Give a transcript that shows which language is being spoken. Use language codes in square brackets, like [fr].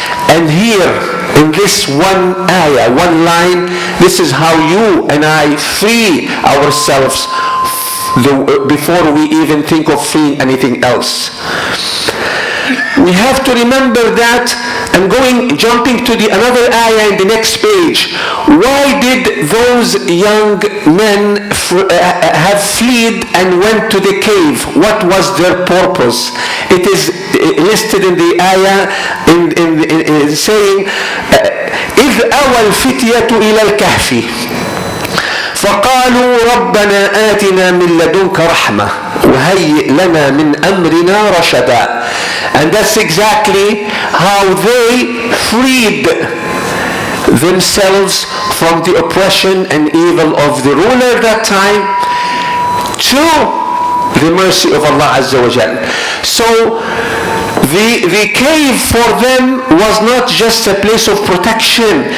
[en] And here, in this one ayah, one line, this is how you and I free ourselves before we even think of freeing anything else. We have to remember that, and jumping to another ayah in the next page. Why did those young men have fled and went to the cave? What was their purpose? It is listed in the ayah in saying, [ar] إِذْ أَوَى الْفِتْيَةُ إِلَى الْكَهْفِ فقالوا ربنا آتنا من لدنك رحمة وهيئ لنا من أمرنا رشدا. [en] And that's exactly how they freed themselves from the oppression and evil of the ruler that time to the mercy of Allah Azza wa Jal. So the cave for them was not just a place of protection.